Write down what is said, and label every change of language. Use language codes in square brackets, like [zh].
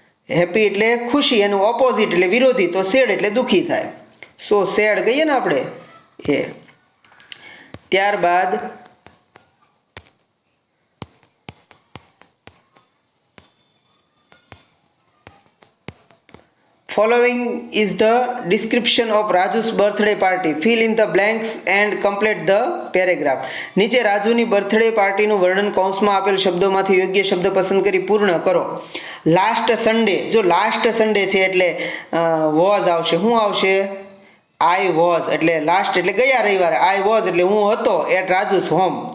[gu] Happy એટલે ખુશી, એનું ઓપોઝિટ એટલે વિરોધી, તો સેડ એટલે દુઃખી થાય. સો સેડ કહીએ ને આપણે એ. ત્યારબાદ [en] following is the description of Raju's birthday party. Fill in the blanks and complete the paragraph. [gu] નીચે રાજુની બર્થડે પાર્ટીનું વર્ણન કૌંસમાં આપેલ શબ્દોમાંથી યોગ્ય શબ્દ પસંદ કરી પૂર્ણ કરો. Last Sunday. જો લાસ્ટ સન્ડે છે એટલે વોઝ આવશે. શું આવશે? [en] I was [gu] એટલે લાસ્ટ એટલે ગયા રવિવારે. આઈ વોઝ એટલે હું હતો [en] At Raju's home.